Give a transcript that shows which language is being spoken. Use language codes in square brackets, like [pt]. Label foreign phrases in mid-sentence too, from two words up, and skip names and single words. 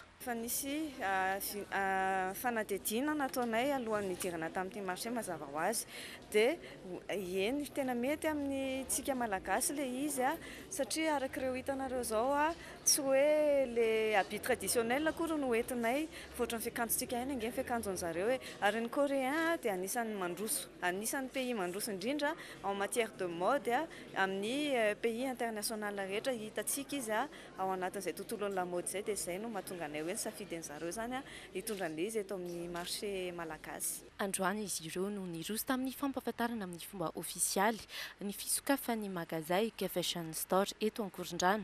[mg] Fa nisy fanadihadiana nataonay alohan'ny hidirana tamin'ity marché mazava ho azy, dia eny tena mety amin'ny tsika malagasy le izy satria arak'ireo hitanareo zao tsy hoe [fr] le habit traditionnel [mg] akory no entinay foatra ny fiakanjontsika eny ange ny fiakanjon'zareo ary ny coréen dia anisan'ny pays mandroso indrindra [fr] en matière de mode [mg] amin'ny [fr] pays international [mg] rehetra hitatsika izy ao anatin'izay tontolon'ny lamaody zay, dia izay no mahatonga anay hoe safidy an'zareo zany hitondra an'le izy eto amin'ny marché malagasy. Androany izy ireo no niroso tamin'ny fampahafantarana amin'ny fomba ofisialy ny fisokafan'ny magazay Fashion Store eto Ankorondrano.